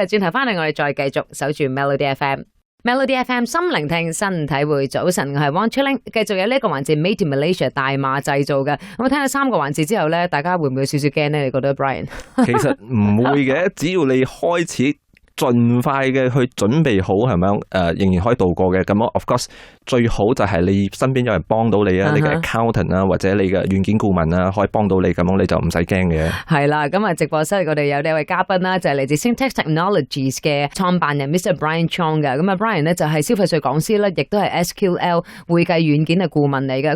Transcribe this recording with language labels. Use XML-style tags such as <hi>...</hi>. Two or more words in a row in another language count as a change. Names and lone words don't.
<yue>轉頭翻嚟我哋再繼續守住 Melody FM。Melody FM 心靈聽新體會，早晨，我係汪卓玲，繼續有呢一個環節 Made in Malaysia 大馬製造嘅。咁我聽咗3個環節之後咧，大家會唔會有少少驚咧？你覺得 Brian？其實唔會嘅，只要你開始盡快嘅去準備好，係咪仍然可以度過嘅。咁</yue> <en>of course</en> <yue>最好就係你身邊有人幫到你啊，你嘅 accountant 啊，或者你嘅軟件顧問啊，可以幫到你，咁樣你就唔使驚嘅。係啦，咁啊直播室我哋有呢位嘉賓啦，就係嚟自 Syntax Technologies 嘅創辦人 Mr. Brian Chong 嘅。咁啊 Brian 咧就係消費稅講師啦，亦都係 SQL 會計軟件嘅顧問嚟嘅。</yue>